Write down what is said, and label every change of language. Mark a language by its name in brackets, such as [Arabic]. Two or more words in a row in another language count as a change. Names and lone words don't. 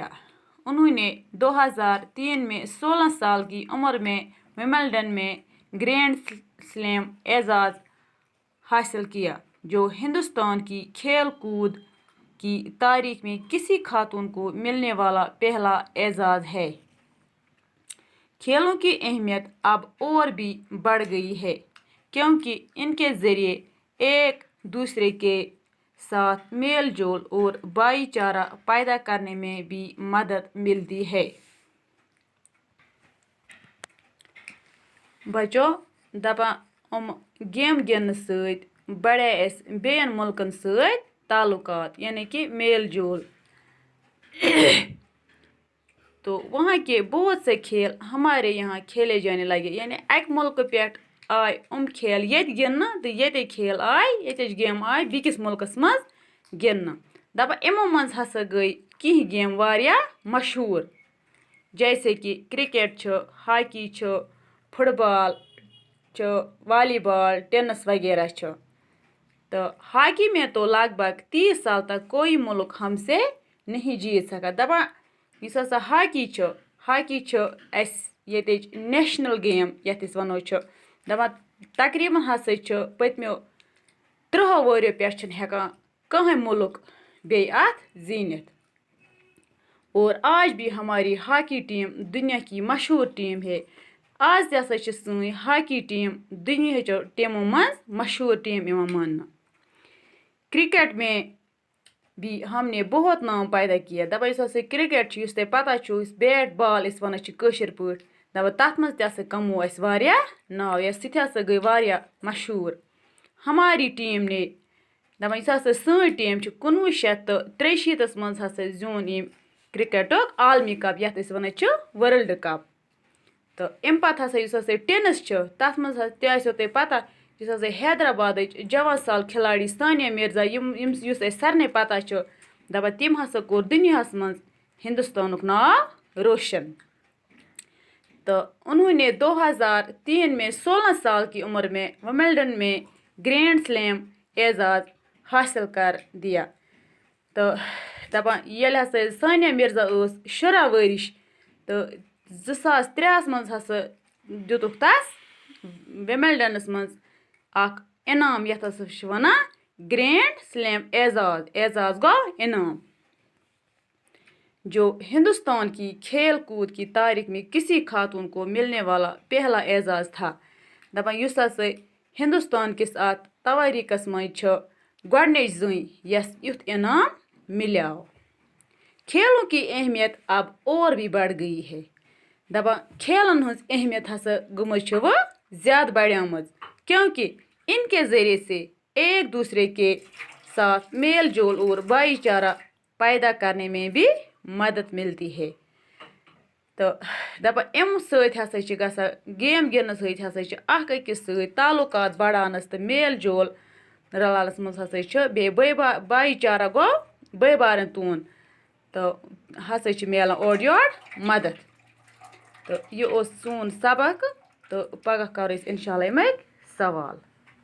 [Urdu] انہوں نے 2003 میں 16 سال کی عمر میں ومبلڈن میں [English] Grand Slam [Urdu] اعزاز حاصل کیا جو ہندوستان کی کھیل کود کی تاریخ میں کسی خاتون کو ملنے والا پہلا اعزاز ہے. کھیلوں کی اہمیت اب اور بھی بڑھ گئی ہے کیونکہ ان کے ذریعے ایک دوسرے کے ساتھ میل جول اور بھائی چارہ پیدا کرنے میں بھی مدد ملتی ہے. [Kashmiri] بچو دپان گیم گندنے ست بڑھے اس بیٚین ملکن ست تعلقات یعنی کہ میل جول. [Urdu] تو وہاں کے بہت سے کھیل ہمارے یہاں کھیلے جانے لگے [Kashmiri] یعنی اک ملک پیٹھ آئے کھیل یت گندنا تو یتے کھیل آئے یتچ گیم آئے بیکس ملکس مز گندنا. دپان امو مز ہسا گئی کینٛہہ گیم واریاہ مشہور جیسے کہ کرکٹ چھ، ہاکی چھ، فٹ بال چھ، والی بال، ٹینس وغیرہ چھ. [Urdu] تو ہاکی میں تو لگ بھگ 30 سال تک کوئی ملک ہم سے نہیں جیت سکا. [Kashmiri] دپان اس ہسا ہاکی چھ اس یتچ [English] national game [Kashmiri] یتھ اس ونو چھ. دپان تقریباً ہسا چھ پتمیو 30 ؤریو پیٹھ چھنہٕ ہیکان کٕہٕنۍ ملک بیٚیہِ اتھ زیٖنِتھ. [Urdu] اور آج بھی ہماری ہاکی ٹیم دنیا کی مشہور ٹیم ہے. [Kashmiri] آج تہِ ہسا چھِ سٲنۍ ہاکی ٹیم دنیاہچو ٹیمو منٛز مشہور ٹیم یِوان ماننہٕ. [Urdu] کرکٹ میں بھی ہم نے بہت نام پیدا کیا. [Kashmiri] دپان یُس ہسا کرکٹ چھُ یُس تۄہہِ پتہ چھُ یُس بیٹ بال أسۍ ونان چھِ کٲشِر پٲٹھۍ دپان تتھ منٛز تہِ ہسا کموو اَسہِ واریاہ ناو یا سُہ تہِ ہسا گٔے واریاہ مشہور. [Urdu] ہماری ٹیم نے [Kashmiri] دپان یُس ہسا سٲنۍ ٹیم چھِ 1963 منٛز ہسا زیوٗن ییٚمۍ کرکٹُک عالمی کپ یتھ أسۍ ونان چھِ [English] World Cup. [Kashmiri] تہٕ امہِ پتہٕ ہسا یُس ہسا ٹینس چھُ تتھ منٛز تہِ آسیو تۄہہِ پتہ یُس ہسا حیدرآبادٕچ جوان سال کھلاڑی ثانیہ مرزا یُس اَسہِ سارنٕے پتہ چھُ دپان تٔمۍ ہسا کوٚر دُنیاہس منٛز ہندوستانُک ناو روشن. [Urdu] تو انہوں نے 2003 میں 16 سال کی عمر میں ومبلڈن میں [English] Grand Slam [Urdu] اعزاز حاصل کر دیا. [Kashmiri] تو دپان ییٚلہِ ہسا ثانیہ مرزا ٲس 16 ؤرِش تہٕ 2003 منٛز ہسا دِتُکھ تس ومبلڈنس منٛز اکھ انعام یتھ ہسا چھِ ونان [English] Grand Slam [Kashmiri] اعزاز. اعزاز گوٚو انعام [Urdu] جو ہندوستان کی کھیل کود کی تاریخ میں کسی خاتون کو ملنے والا پہلا اعزاز تھا. [Kashmiri] دپان یُس ہسا ہندوستان کِس اتھ تواریخس منٛز چھُ گۄڈنِچ زٔنۍ یس یُتھ انعام ملیو. [Urdu] کھیلوں کی اہمیت اب اور بھی بڑھ گئی ہے. [Kashmiri] دپان کھیلن ہٕنٛز اہمیت ہسا گٔمٕژ چھِ وۄنۍ زیادٕ بڑھیمٕژ [Urdu] کیونکہ ان کے ذریعے سے ایک دوسرے کے ساتھ میل جول اور بھائی چارہ پیدا کرنے میں بھی مدد ملتی ہے. [Kashmiri] تو دپان امہِ سۭتۍ ہسا چھِ گژھان گیم گندنہٕ سۭتۍ ہسا چھِ اکھ أکِس سۭتۍ تعلقات بڑھانس تہٕ میل جول رلانس منٛز ہسا چھِ بیٚیہِ بھایی چارہ گوٚو بٲے بارٕنۍ تون تہٕ ہسا چھِ میلان اورٕ یورٕ مدد. تہٕ یہِ اوس سون سبق تہٕ پگاہ کرو أسۍ [Arabic] انشاء اللہ [Kashmiri] اَمِکۍ سوال.